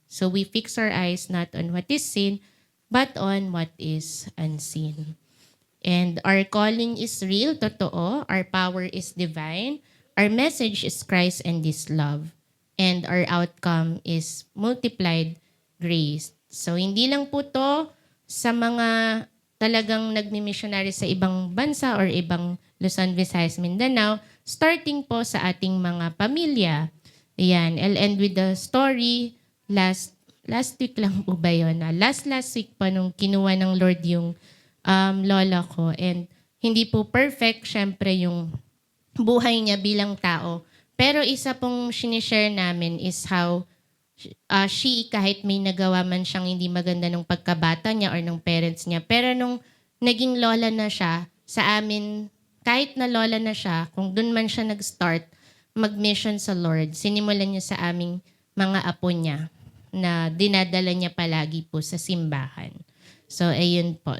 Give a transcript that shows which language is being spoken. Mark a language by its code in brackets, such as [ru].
[en] So we fix our eyes not on what is seen, but on what is unseen. And our calling is real, [tl] totoo. [en] Our power is divine. Our message is Christ and His love. And our outcome is multiplied grace. [tl] So hindi lang po to sa mga talagang nagmi-missionary sa ibang bansa or ibang Luzon, Visayas, Mindanao, starting po sa ating mga pamilya. [en] Ayan, I'll end with the story. [tl] Last week lang po ba yun? Last week pa nung kinuha ng Lord yung lola ko. And hindi po perfect, syempre, yung buhay niya bilang tao. Pero isa pong sinishare namin [en] is how she, [tl] kahit may nagawa man siyang hindi maganda nung pagkabata niya or nung parents niya, pero nung naging lola na siya, sa amin, kahit na lola na siya, kung dun man siya nag-start mag-mission sa Lord, sinimulan niya sa aming mga apo niya na dinadala niya palagi po sa simbahan. So, ayun po.